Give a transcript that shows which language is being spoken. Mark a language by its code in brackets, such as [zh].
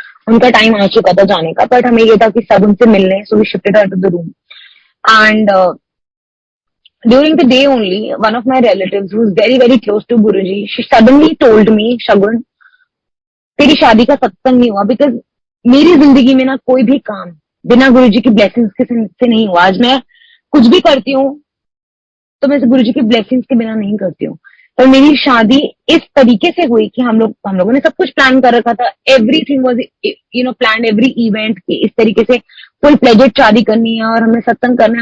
[hi] उनका टाइम आ चुका था जाने का, बट हमें ये था कि सब उनसे मिलने, [en] So we shifted out of the room. And during the day only, one of my relatives who's very very close to Guruji, she suddenly told me, Shagun, [hi] तेरी शादी का सत्संग नहीं हुआ. बिकॉज मेरी जिंदगी में ना कोई भी काम बिना गुरुजी की ब्लेसिंग्स के से नहीं हुआ. आज मैं कुछ भी करती हूँ तो मैं गुरुजी की ब्लेसिंग्स के बिना नहीं करती हूँ. पर मेरी शादी इस तरीके से हुई कि हम लोगों ने सब कुछ प्लान कर रखा था. Everything was plan, every event की इस तरीके से फुल प्लेजेड शादी करनी है और हमें सत्संग करना है.